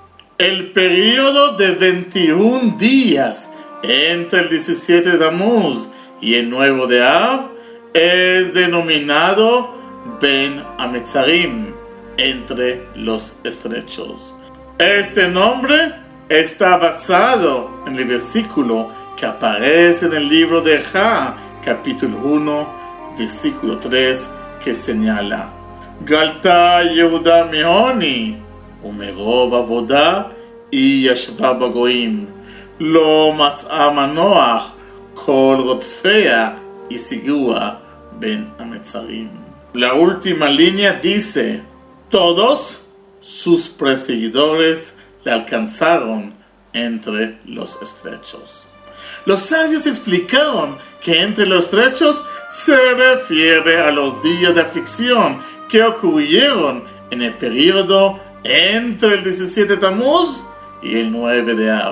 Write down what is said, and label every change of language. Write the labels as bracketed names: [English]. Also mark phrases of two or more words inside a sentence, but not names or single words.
[Spanish] El periodo de 21 días entre el 17 de Tammuz y el 9 de Av es denominado Ben Hametzarim, entre los estrechos. Este nombre está basado en el versículo que aparece en el libro de Ja, capítulo 1, versículo 3, que señala: [Hebrew] גלתה יהודה מעני ומרב עבדה היא ישבה בגוים לא מצאה מנוח כל רדפיה השיגוה בין המצרים. [Spanish] La última línea dice: todos sus perseguidores le alcanzaron entre los estrechos. Los sabios explicaron que entre los estrechos se refiere a los días de aflicción que ocurrieron en el periodo entre el 17 de Tammuz y el 9 de Av.